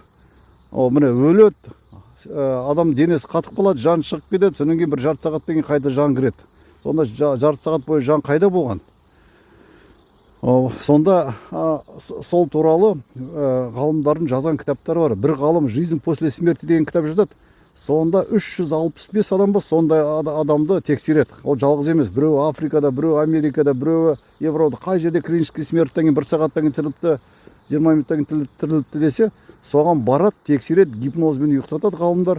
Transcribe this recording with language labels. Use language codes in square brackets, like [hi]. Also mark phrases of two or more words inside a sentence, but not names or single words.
[kk] Міне өледі, адам денесі қатып қалады, жан шығып кетеді, содан кейін бір жарты сағаттан кейін қайта жан кіреді. Сонда жарты сағат бойы жан қайда болған? Сонда сол туралы ғалымдардың жазған кітаптары бар. Бір ғалым «Жизнь после смерти» деген кітап жазады. Сонда 365 адам ба, сондай адамды тексереді. Ол жалғыз емес. Біреу Африкада, біреу Америкада, біреу Европада, қай жерде [ru] клинический смерттен [kk] кейін 1 сағаттан кейін тіріліпті, 20 минуттан кейін тіріліпті десе, соған барады, тексереді, гипнозбен ұйықтатады ғалымдар.